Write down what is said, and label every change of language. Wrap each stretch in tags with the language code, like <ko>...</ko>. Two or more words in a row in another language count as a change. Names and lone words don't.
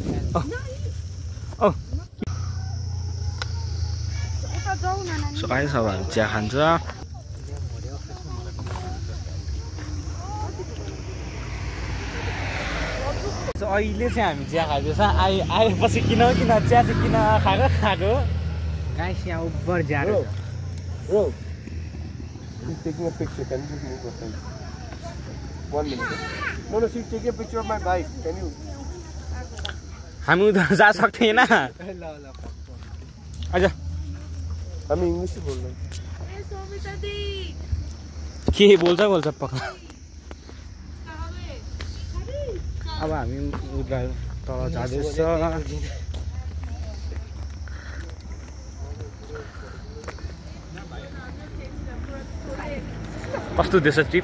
<en>so guys</en> <ne>अब हामी चिया खान्छ अहिले चाहिँ हामी चिया खाँदैछ आएपछि किन चिया चाहिँ किन खाएको</ne> <hi>गाइस यहाँ ऊपर जा रहा है</hi> <en>Bro, she's taking a picture. Can you just move aside? 1 minute. No, she's taking a picture of my bike. Can you?</en> <ne>हामी उधर जा सक्दैन ल</ne> <hi>अच्छा हम इंग्लिश में बोल रहे हैं.</hi> <ne>के बोल्छ पक्का अब हामी उधर तल जाँदैछ कस्तो देश ट्रिप</ne>